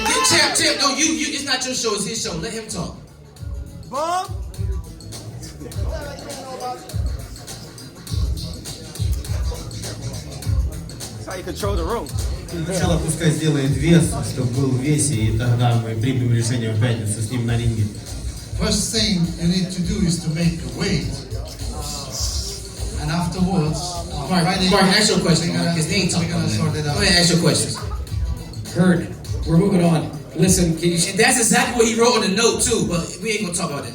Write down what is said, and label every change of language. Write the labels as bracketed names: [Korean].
[English] Champ, no, you, it's not your show, it's his show. Let him talk. Bum! That's how you control the room. [Russian] Сначала пускай сделает вес, чтобы был в весе, и тогда мы примем решение в пятницу с ним на ринге. [English] First thing you need to do is to make a weight, and afterwards, Mark, ask your question. His name talking about that. Go ahead, ask your questions. Heard. We're moving on. Listen, Keyshawn. That's exactly what he wrote on the note too, but we ain't gonna talk about that.